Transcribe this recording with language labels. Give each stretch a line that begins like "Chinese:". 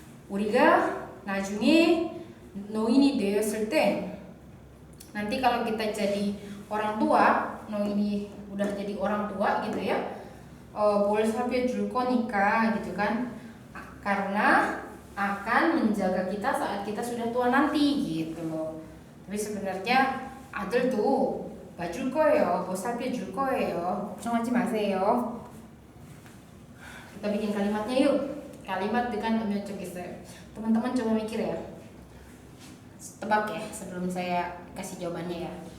Korean: 우리가 나중에 노인이 되었을 때,
Indonesian: nanti kalau kita jadi orang tua,
Korean: 노인이
Indonesian: udah jadi orang tua gitu ya,
Korean: 뭘 살펴줄 거니까
Indonesian: gitu kan, karena akan menjaga kita saat kita sudah tua nanti gitu loh. Tapi sebenarnya
Korean: 아들
Indonesian: tuh
Korean: 봐줄 거예요, 뭐 살펴줄 거예요, 걱정하지 마세요.
Indonesian: Kita bikin kalimatnya yuk. Kalimat dengan
Korean: 오면 좋겠어요.
Indonesian: Teman-teman coba mikir ya, tebak ya sebelum saya kasih jawabannya ya.